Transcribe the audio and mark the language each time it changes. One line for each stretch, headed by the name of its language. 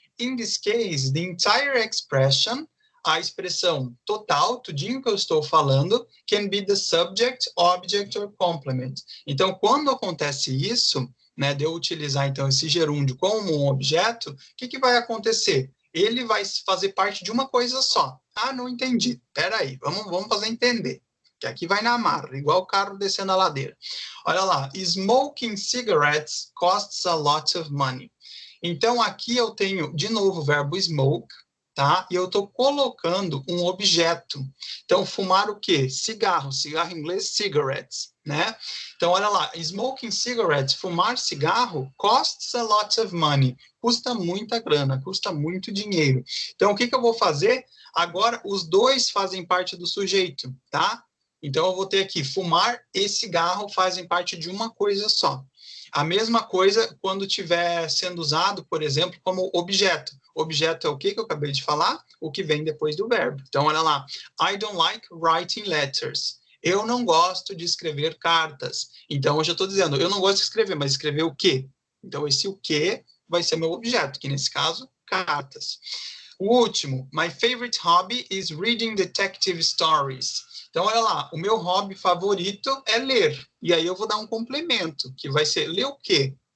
English: In this case, the entire expression,
Portuguese: a expressão total, tudinho que eu estou falando,
English: can be the subject, object or complement.
Portuguese: Então, quando acontece isso, né, de eu utilizar, então, esse gerúndio como um objeto, o que vai acontecer? Ele vai fazer parte de uma coisa só. Ah, não entendi. Espera aí, vamos fazer entender. Que aqui vai na marra, igual o carro descendo a ladeira. Olha lá,
English: smoking cigarettes costs a lot of money.
Portuguese: Então, aqui eu tenho, de novo, o verbo smoke, tá? E eu estou colocando um objeto. Então, fumar o quê? Cigarro. Cigarro em inglês, cigarettes, né? Então, olha lá.
English: Smoking cigarettes,
Portuguese: fumar cigarro,
English: costs a lot of money.
Portuguese: Custa muita grana, custa muito dinheiro. Então, o que eu vou fazer? Agora, os dois fazem parte do sujeito, tá? Então, eu vou ter aqui, fumar e cigarro fazem parte de uma coisa só. A mesma coisa quando estiver sendo usado, por exemplo, como objeto. Objeto é o que eu acabei de falar? O que vem depois do verbo. Então, olha lá.
English: I don't like writing letters.
Portuguese: Eu não gosto de escrever cartas. Então, eu já estou dizendo, eu não gosto de escrever, mas escrever o quê? Então, esse o quê vai ser meu objeto, que nesse caso, cartas. O último,
English: my favorite hobby is reading detective stories.
Portuguese: Então, olha lá, o meu hobby favorito é ler. E aí eu vou dar um complemento, que vai ser ler o quê?